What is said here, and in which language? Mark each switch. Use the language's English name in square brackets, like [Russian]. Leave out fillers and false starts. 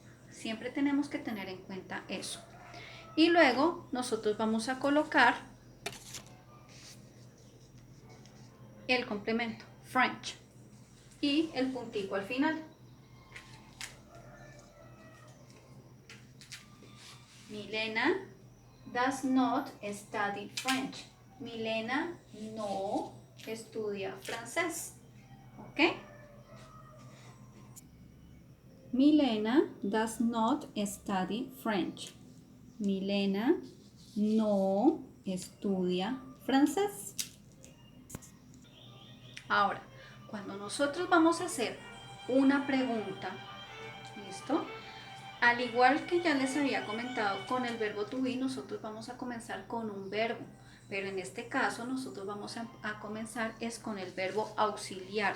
[Spanish] Siempre tenemos que tener en cuenta eso. Y luego nosotros vamos a colocar el complemento, French, y el puntico al final. [English] Milena does not study French. [Spanish] Milena no estudia francés. ¿Ok? [English] Milena does not study French. [Spanish] Milena no estudia francés. Ahora, cuando nosotros vamos a hacer una pregunta, ¿listo? Al igual que ya les había comentado con el verbo to be, nosotros vamos a comenzar con un verbo, pero en este caso nosotros vamos a comenzar es con el verbo auxiliar.